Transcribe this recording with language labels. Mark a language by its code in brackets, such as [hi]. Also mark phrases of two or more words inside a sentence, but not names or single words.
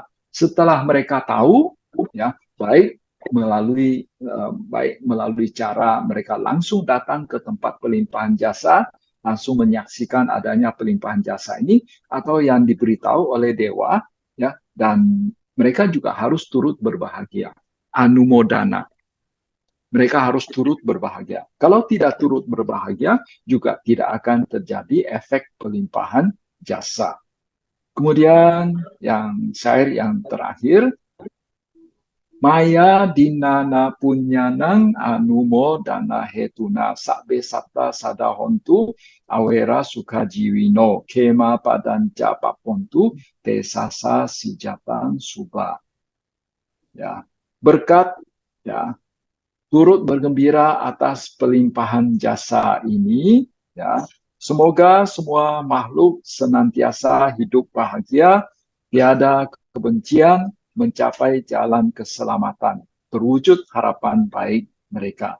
[id] Setelah mereka tahu ya baik melalui cara mereka langsung datang ke tempat pelimpahan jasa, langsung menyaksikan adanya pelimpahan jasa ini, atau yang diberitahu oleh dewa, ya, dan mereka juga harus turut berbahagia. Anumodana. Mereka harus turut berbahagia. Kalau tidak turut berbahagia, juga tidak akan terjadi efek pelimpahan jasa. Kemudian yang syair yang terakhir, [pi] Maya dinana punyanang anumo dana hetuna sakbe sabta sadahontu awera sukajiwino kema padanca papontu tesasa sijatan suba. [id] Ya, berkat ya turut bergembira atas pelimpahan jasa ini ya. Semoga semua makhluk senantiasa hidup bahagia, tiada kebencian, mencapai jalan keselamatan, terwujud harapan baik mereka.